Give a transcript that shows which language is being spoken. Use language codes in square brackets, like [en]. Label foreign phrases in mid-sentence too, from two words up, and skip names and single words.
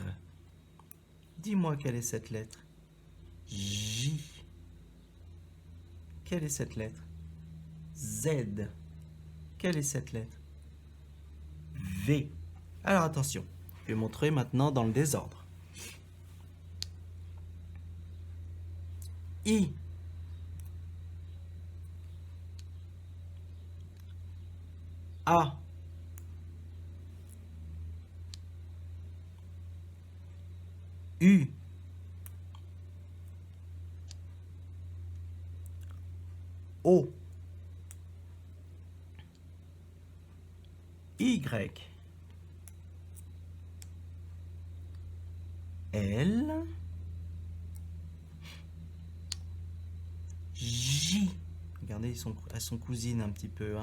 [fr] Dis-moi quelle est cette lettre. J. Quelle est cette lettre? Z. Quelle est cette lettre? V. Alors attention, je vais montrer maintenant dans le désordre. I. A. U. O. Y. L. J. Regardez, elles sont cousines un petit peu.